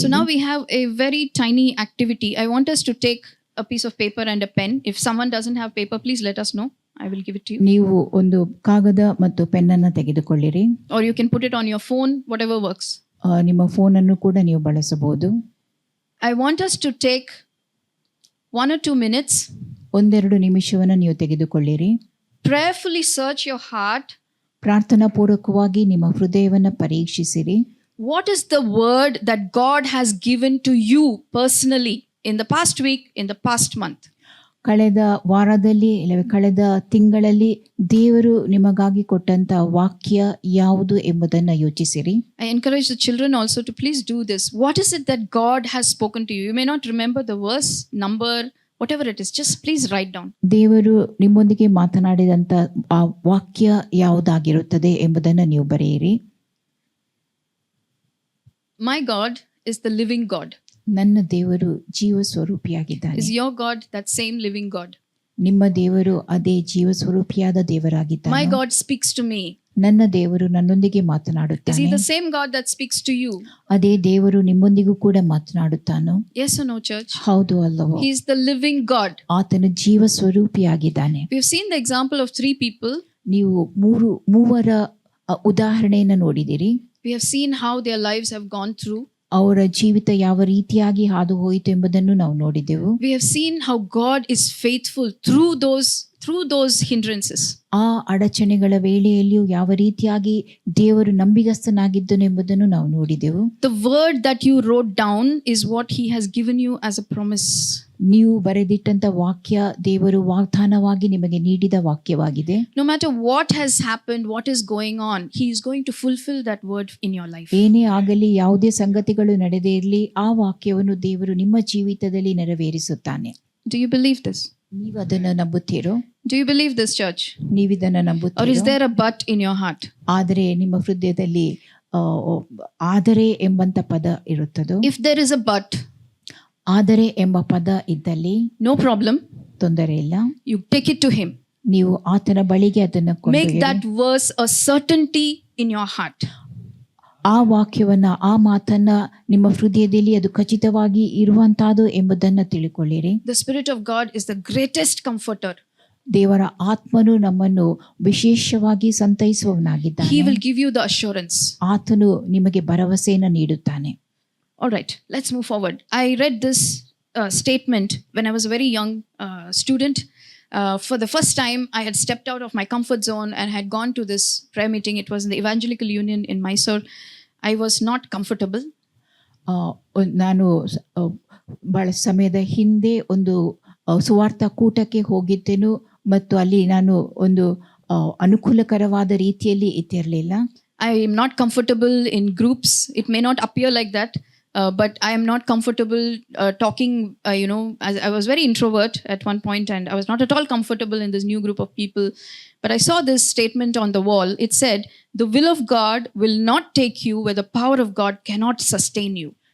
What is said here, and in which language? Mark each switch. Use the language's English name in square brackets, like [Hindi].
[English] So now we have a very tiny activity. I want us to take a piece of paper and a pen. If someone doesn't have paper, please let us know. I will give it to you. [Kannada] ನೀವು ಒಂದು ಕಾಗದ ಮತ್ತು ಪೆನ್ನನ್ನು ತೆಗೆದುಕೊಳ್ಳಿರಿ. [English] Or you can put it on your phone, whatever works. [Kannada] ನಿಮ್ಮ ಫೋನನ್ನು ಕೂಡ ನೀವು ಬಳಸಬಹುದು. [English] I want us to take 1 or 2 minutes. [Kannada] 1-2 ನಿಮಿಷವನ್ನು ನೀವು ತೆಗೆದುಕೊಳ್ಳಿರಿ. [English] Prayerfully search your heart. [Kannada] ಪ್ರಾರ್ಥನಾ ಪೂರ್ವಕವಾಗಿ ನಿಮ್ಮ ಹೃದಯವನ್ನು ಪರೀಕ್ಷಿಸಿರಿ. [English] What is the word that God has given to you personally in the past week, in the past month? [Kannada] ಕಳೆದ ವಾರದಲ್ಲಿ ಇಲ್ಲವೇ ಕಳೆದ ತಿಂಗಳಲ್ಲಿ ದೇವರು ನಿಮಗಾಗಿ ಕೊಟ್ಟಂತ ವಾಕ್ಯ ಯಾವುದು ಎಂಬುದನ್ನು ಯೋಚಿಸಿರಿ. [English] I encourage the children also to please do this. What is it that God has spoken to you? You may not remember the verse, number, whatever it is. Just please write down. [Kannada] ದೇವರು ನಿಮ್ಮೊಂದಿಗೆ ಮಾತನಾಡಿದಂತ ಆ ವಾಕ್ಯ ಯಾವುದಾಗಿರುತ್ತದೆ ಎಂಬುದನ್ನು ನೀವು ಬರೆಯಿರಿ. [English] My God is the living God. [Kannada] ನನ್ನ ದೇವರು ಜೀವ ಸ್ವರೂಪಿಯಾಗಿದ್ದಾನೆ. [English] Is your God that same living God? [Kannada] ನಿಮ್ಮ ದೇವರು ಅದೇ ಜೀವ ಸ್ವರೂಪಿಯಾದ [English] My [Kannada] ದೇವರಾಗಿದ್ದಾನೆ. [English] God speaks to me. [Kannada] ನನ್ನ ದೇವರು ನನ್ನೊಂದಿಗೆ [English] Is he [Kannada] ಮಾತನಾಡುತ್ತಾನೆ. [English] the same God that speaks to you? [Kannada] ಅದೇ ದೇವರು ನಿಮ್ಮೊಂದಿಗೂ ಕೂಡ ಮಾತನಾಡುತ್ತಾನೋ? [English] Yes or no, church? [Kannada] ಹೌದು ಅಲ್ಲವೋ? [English] He is the living God. [Kannada] ಆತನು ಜೀವ ಸ್ವರೂಪಿಯಾಗಿದ್ದಾನೆ. [English] We've seen the example of 3 people. [Kannada] ನೀವು ಮೂವರ ಉದಾಹರಣೆಯನ್ನು ನೋಡಿದಿರಿ. [English] We have seen how their lives have gone through. [Kannada] ಅವರ ಜೀವಿತ ಯಾವ ರೀತಿಯಾಗಿ ಹಾದು ಹೋಯಿತು ಎಂಬುದನ್ನು ನಾವು ನೋಡಿದೆವು. [English] We have seen how God is faithful through those hindrances. [Kannada] ಆ ಅಡಚಣೆಗಳ ವೇಳೆಯಲ್ಲಿಯೂ ಯಾವ ರೀತಿಯಾಗಿ ದೇವರು ನಂಬಿಗಸ್ತನಾಗಿದ್ದನು ಎಂಬುದನ್ನು ನಾವು ನೋಡಿದೆವು. [English] The word that you wrote down is what he has given you as a promise. [Kannada] ನೀವು ಬರೆದಿಟ್ಟಂತ ವಾಕ್ಯ ದೇವರು ವಾಗ್ದಾನವಾಗಿ ನಿಮಗೆ ನೀಡಿದ ವಾಕ್ಯವಾಗಿದೆ. [English] No matter what has happened, what is going on, he is going to fulfill that word in your life. [Kannada] ಏನೇ ಆಗಲಿ, ಯಾವುದೇ ಸಂಗತಿಗಳು ನಡೆದೇ ಇರಲಿ, ಆ ವಾಕ್ಯವನ್ನು ದೇವರು ನಿಮ್ಮ ಜೀವಿತದಲ್ಲಿ ನೆರವೇರಿಸುತ್ತಾನೆ. [English] Do you believe this? [Kannada] ನೀವು ಅದನ್ನು ನಂಬುತ್ತೀರೋ? [English] Do you believe this, church? [Kannada] ನೀವಿದನ್ನು [English] Or is [Kannada] ನಂಬುತ್ತೀರೋ? [English] there a but in your heart? [Kannada] ಆದರೆ ನಿಮ್ಮ ಹೃದಯದಲ್ಲಿ ಆದರೆ ಎಂಬಂತ ಪದ ಇರುತ್ತದೋ? [English] If there is a but, [Kannada] ಆದರೆ ಎಂಬ ಪದ ಇದ್ದಲ್ಲಿ [English] no problem. [Kannada] ತೊಂದರೆ ಇಲ್ಲ. [English] You take it to him. [Kannada] ನೀವು ಆತನ ಬಳಿಗೆ ಅದನ್ನು [English] Make [Kannada] ಕೊಂಡೊಯ್ಯಿರಿ. [English] that verse a certainty in your heart. [Kannada] ಆ ವಾಕ್ಯವನ್ನ, ಆ ಮಾತನ್ನ ನಿಮ್ಮ ಹೃದಯದಲ್ಲಿ ಅದು ಖಚಿತವಾಗಿ ಇರುವಂತಹದ್ದು ಎಂಬುದನ್ನು ತಿಳ್ಕೊಳ್ಳಿರಿ. [English] The Spirit of God is the greatest comforter. [Kannada] ದೇವರ ಆತ್ಮನು ನಮ್ಮನ್ನು ವಿಶೇಷವಾಗಿ ಸಂತೈಸುವವನಾಗಿದ್ದಾನೆ. [English] He will give you the assurance. [Kannada] ಆತನು ನಿಮಗೆ ಭರವಸೆಯನ್ನು ನೀಡುತ್ತಾನೆ. [English] All right, let's move forward. I read this statement when I was a very young student. For the first time, I had stepped out of my comfort zone and had gone to this prayer meeting. It was in the Evangelical Union in Mysore. I was not comfortable. [Kannada] ನಾನು ಬಹಳ ಸಮಯದ ಹಿಂದೆ ಒಂದು ಸುವಾರ್ಥ ಕೂಟಕ್ಕೆ ಹೋಗಿದ್ದೆನು ಮತ್ತು ಅಲ್ಲಿ ನಾನು ಒಂದು ಅನುಕೂಲಕರವಾದ ರೀತಿಯಲ್ಲಿ ಇತ್ತಿರಲಿಲ್ಲ. [English] I am not comfortable in groups. It may not appear like that, but I am not comfortable talking. I was very introvert at one point, and I was not at all comfortable in this new group of people. But I saw this statement on the wall. It said, "The will of God will not take you where the power of God cannot sustain you."